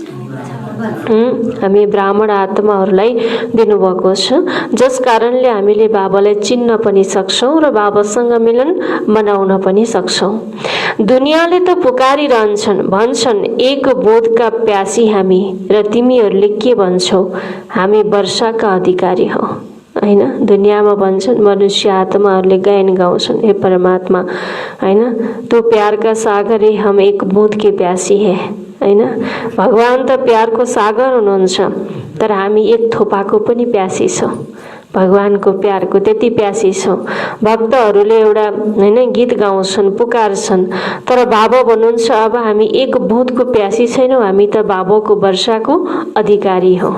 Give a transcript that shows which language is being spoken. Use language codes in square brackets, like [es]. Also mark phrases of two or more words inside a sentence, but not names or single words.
[ne] हामी ब्राह्मण आत्माहरूलाई दिनुभएको छ, जस कारणले हामीले बाबालाई चिन्न पनि सक्छौँ र बाबासँग मिलन मनाउन पनि सक्छौँ। दुनियाँले त पुकारिरहन्छन्, भन्छन् एक बोधका प्यासी हामी, र तिमीहरूले के भन्छौ? हामी वर्षाका अधिकारी हौ, हैन? दुनियाँमा भन्छन्, मनुष्य आत्माहरूले गायन गाउँछन्, हे परमात्मा, हैन? [hi] तू प्यार का सागर है, हम एक बूंद के प्यासी है, [ne] हैन? भगवान त प्यारको सागर हुनुहुन्छ, तर हामी एक थोपाको पनि प्यासी छौँ। भगवानको प्यारको त्यति प्यासी छौँ। भक्तहरूले एउटा, हैन, गीत गाउँछन्, पुकार्छन्, तर बाबा भन्नुहुन्छ अब हामी एक बुँदको प्यासी छैनौँ, हामी त बाबाको वर्षाको अधिकारी हौँ।